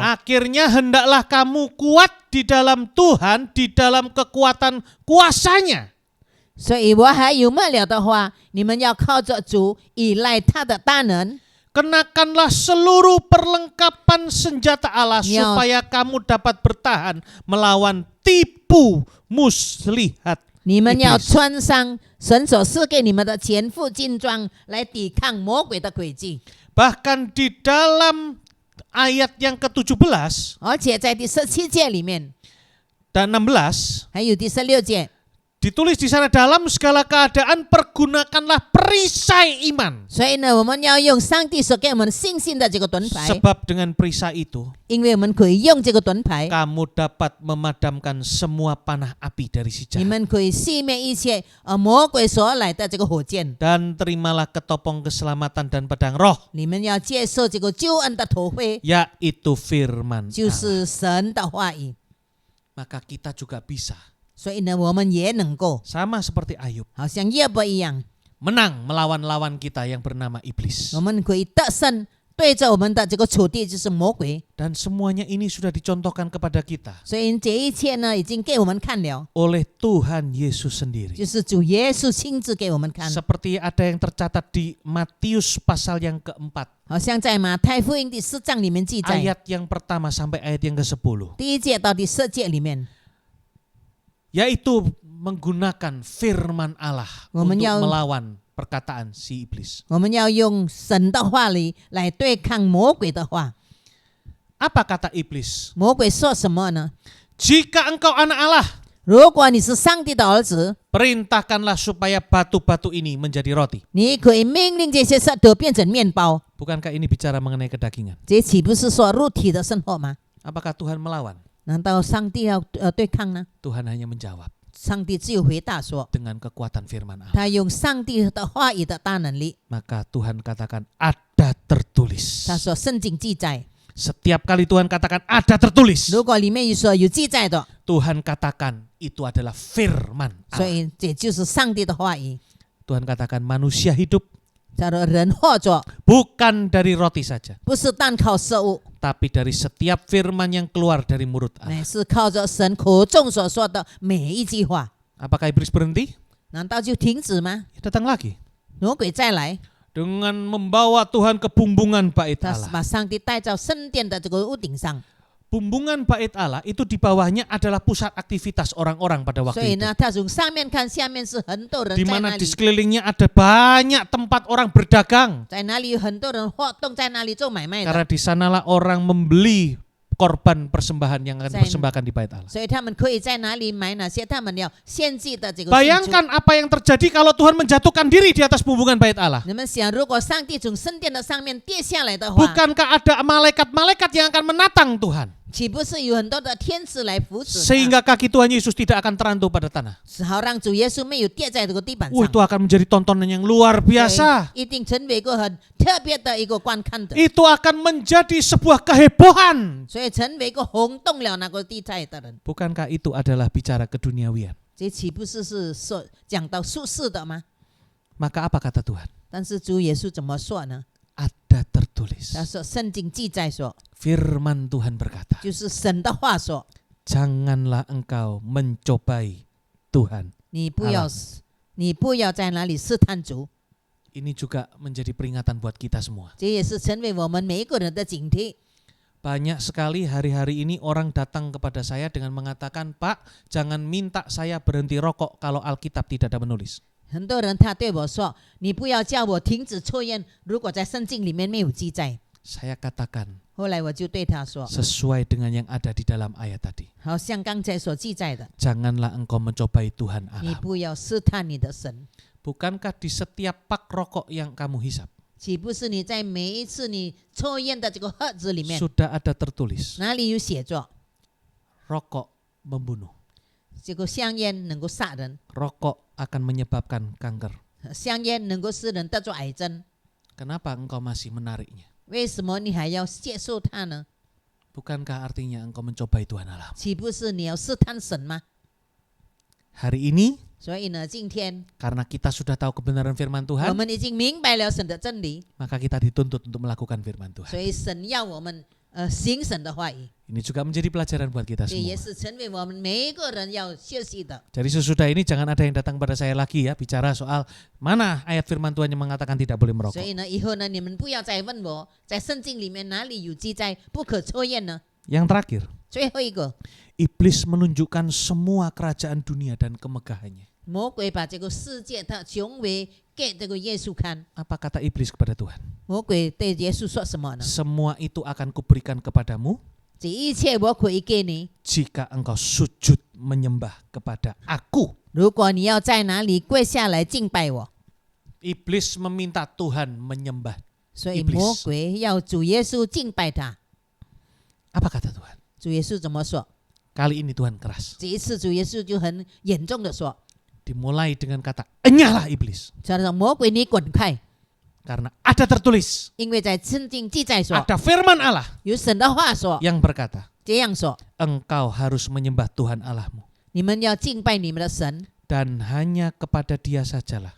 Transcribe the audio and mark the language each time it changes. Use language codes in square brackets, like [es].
[id] akhirnya hendaklah kamu kuat di dalam Tuhan, di dalam kekuatan kuasanya. [zh] 所以我还有末了的话，你们要靠着主，依赖他的大能， [id] Kenakanlah seluruh perlengkapan senjata Allah Ya. supaya kamu dapat bertahan melawan tipu muslihat [zh] 你们要 [id] iblis. [zh] 穿上神所赐给你们的全副军装，来抵抗魔鬼的诡计。 [id] Bahkan di dalam ayat yang ke-17 [zh] 而且在第17节里面， [id] dan 16, [zh] 还有第16节， [id] Ditulis di sana, dalam segala keadaan pergunakanlah perisai iman. [zh] 所以呢，我们要用上帝所给我们信心的这个盾牌， [id] Sebab dengan perisai itu [zh] 因为我们可以用这个盾牌， [id] kamu dapat memadamkan semua panah api dari si [zh] 你们可以熄灭一切魔鬼所来的这个火箭。 [id] Dan terimalah ketopong keselamatan dan pedang roh, [zh] 你们要接受这个救恩的头盔， [id] yaitu firman [zh] 就 [id] Allah. [zh] 是神的话语。 [id] Maka kita juga bisa, [zh] 所以呢，我们也能够 [id] sama seperti Ayub, [zh] 好像约伯一样， [id] menang melawan lawan kita yang bernama iblis. [zh] 我们可以得胜，对着我们的这个仇敌就是魔鬼。 [id] Dan semuanya ini sudah dicontohkan kepada kita [zh] 所以这一切呢，已经给我们看了， [id] oleh Tuhan Yesus sendiri. [zh] 就是主耶稣亲自给我们看。 [id] Seperti ada yang tercatat di Matius pasal yang keempat, [zh] 好像在马太福音第4章里面记载， [id] ayat yang pertama sampai ayat yang ke-10, [zh] 第1节到第10节里面， [id] yaitu menggunakan firman Allah untuk [zh] 我们要 [id] melawan perkataan si iblis. [zh] 我们要用神的话语来对抗魔鬼的话。 [id] Apa kata iblis? [zh] 魔鬼说什么呢？ [id] Jika engkau anak Allah, [zh] 如果你是上帝的儿子， [id] perintahkanlah supaya batu-batu ini menjadi roti. [zh] 你可以命令这些石头变成面包。 [id] Bukankah ini bicara mengenai kedagingan? [zh] 这岂不是说肉体的生活吗？ [id] Apakah Tuhan melawan? [zh] 难道上帝要对抗呢？ [id] Tuhan hanya menjawab [zh] 上帝只有回答说， [id] dengan kekuatan firman Allah. [zh] 他用上帝的话语的大能力。 [id] Maka Tuhan katakan ada tertulis. [zh] 他说圣经记载， [id] Setiap kali Tuhan katakan ada tertulis, [zh] 如果里面说有记载的， [id] Tuhan katakan itu adalah firman [zh] 所 [id] Allah. [zh] 以这就是上帝的话语。 [id] Tuhan katakan manusia hidup [zh] 叫做人活着， [id] bukan dari roti saja, [zh] 不是单靠食物， [id] tapi dari setiap firman yang keluar dari mulut Allah. [zh] 乃是靠着神口中所说的每一句话。 [id] Apakah iblis berhenti? [zh] 难道就停止吗？ [id] Datang lagi [zh] 魔鬼再来， [id] dengan membawa Tuhan ke bumbungan bait [zh] 他 [id] Allah. [zh] 把上帝带到圣殿的这个屋顶上， [id] Bumbungan bait Allah itu di bawahnya adalah pusat aktivitas orang-orang pada [zh] 所 [id] waktu [zh] 以 [id] itu. [zh] 呢，他从上面看，下面是很多人 [id] Di [zh] 在那 [id] mana di sekelilingnya ada banyak tempat orang berdagang. [zh] 在那里有很多人活动，在那里做买卖的， [id] Karena di sanalah orang membeli korban persembahan yang akan dipersembahkan di bait Allah. [zh] 所以他们可以在哪里买那些他们要献祭的这个。 [id] Bayangkan apa yang terjadi kalau Tuhan menjatuhkan diri di atas bumbungan bait Allah. [zh] 你们想，如果上帝从圣殿的上面跌下来的话， [id] Bukankah ada malaikat-malaikat yang akan menatang Tuhan? [zh] 岂不是有很多的天使来扶持他， [id] Sehingga kaki Tuhan Yesus tidak akan terantuk pada tanah. [zh] 好让主耶稣没有跌在这个地板 Wah, [id] itu akan menjadi tontonan yang luar biasa. [zh] 一定成为一个很特别的一个观看的， [id] Itu akan menjadi sebuah kehebohan. [zh] 所以成为一个轰动了那个地带的人。 [id] Bukankah itu adalah bicara keduniawian? [zh] 这岂不是说讲到术士的吗？ [id] Maka apa kata Tuhan? [zh] 但是主耶稣怎么说呢？ [id] Ada tertulis. [zh] 他说圣经记载说， [id] Firman Tuhan berkata, [zh] 就是神的话说， [id] janganlah engkau mencobai Tuhan. [zh] 你不要 [id] Allah [zh] 你不要在那里试探主。 [id] Ini juga menjadi peringatan buat kita semua. [zh] 这也是成为我们每一个人的警惕。 [id] Banyak sekali hari-hari ini orang datang kepada saya dengan mengatakan, Pak, jangan minta saya berhenti rokok kalau Alkitab tidak ada menulis. [zh] 很多人他对我说：“你不要叫我停止抽烟，如果在圣经里面没有记载。 [id] Saya katakan, ” [zh] 后来我就对他说 [id] sesuai dengan yang ada di dalam ayat tadi. ：“ [zh] 好像刚才所记载的， [id] Janganlah engkau mencobai Tuhan [zh] 你 [id] Allah. [zh] 不要试探你的神。 [id] Bukankah di setiap pak rokok yang kamu hisap [zh] 岂不是你在每一次你抽烟的这个盒子里面， [id] sudah ada tertulis [zh] 哪里有写着 [id] rokok membunuh, [zh] 这个香烟能够杀人， [id] rokok akan menyebabkan kanker. [zh] 香烟能够使人得着癌症？ [id] Kenapa engkau masih menariknya? [zh] 为什么你还要接受它呢？ [id] Bukankah artinya engkau mencobai Tuhan Allah? [zh] 岂不是你要试探神吗？ [id] Hari ini [zh] 所以呢，今天 [id] karena kita sudah tahu kebenaran firman [zh] 我 [id] Tuhan, [zh] 们已经明白了神的真理， [id] maka kita dituntut untuk melakukan firman [zh] 所 [id] Tuhan. [zh] 以神要我们行神的话语， [id] Ini juga menjadi pelajaran buat kita [zh] 这也 [id] semua. [zh] 是成为我们每一个人要学习的。 [id] Jadi sesudah ini jangan ada yang datang pada saya lagi ya bicara soal mana ayat firman Tuhan yang mengatakan tidak boleh [zh] 所以呢，以后呢，你们不要再问我，在圣经里面哪里有记载不可抽烟呢？ [id] Yang terakhir, [zh] 最后一个， [id] iblis menunjukkan semua kerajaan dunia dan kemegahannya. [zh] 魔鬼把这个世界的雄伟给这个耶稣看。 [id] Apa kata iblis kepada Tuhan? [zh] 魔鬼对耶稣说什么呢？ [id] Semua itu akan kuberikan kepadamu [zh] 这一切我可以给你， [id] jika engkau sujud menyembah kepada aku. [zh] 如果你要在哪里跪下来敬拜我， [id] Iblis meminta Tuhan menyembah. [zh] 所以 [id] Iblis [zh] 魔鬼要主耶稣敬拜他。 [id] Apa kata Tuhan? [zh] 主耶稣怎么说？ [id] Kali ini Tuhan keras. [zh] 这一次主耶稣就很严重的说， [id] Dimulai dengan kata, enyahlah iblis. [zh] 他说魔鬼你滚开， [id] Karena ada tertulis, [zh] 因为在圣经记载说， [id] ada firman Allah [zh] 有神的话说， [id] yang berkata, [zh] 这样说， [id] engkau harus menyembah Tuhan Allahmu. [zh] 你们要敬拜你们的神， [id] Dan hanya kepada dia sajalah